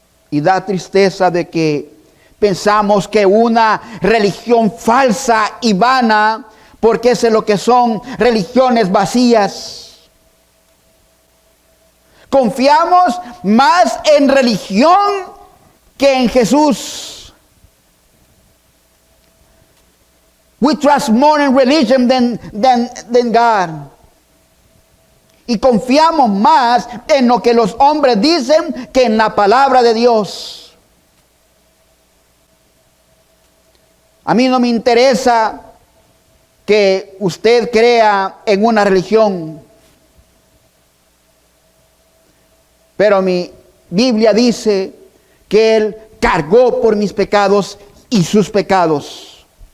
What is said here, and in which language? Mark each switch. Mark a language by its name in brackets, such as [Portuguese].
[Spanish] Y da tristeza de que pensamos que una religión falsa y vana, porque eso es lo que son, religiones vacías. Confiamos más en religión que en Jesús. [English] We trust more in religion than God. [Spanish] Y confiamos más en lo que los hombres dicen que en la palabra de Dios. A mí no me interesa que usted crea en una religión, pero mi Biblia dice que Él cargó por mis pecados y sus pecados.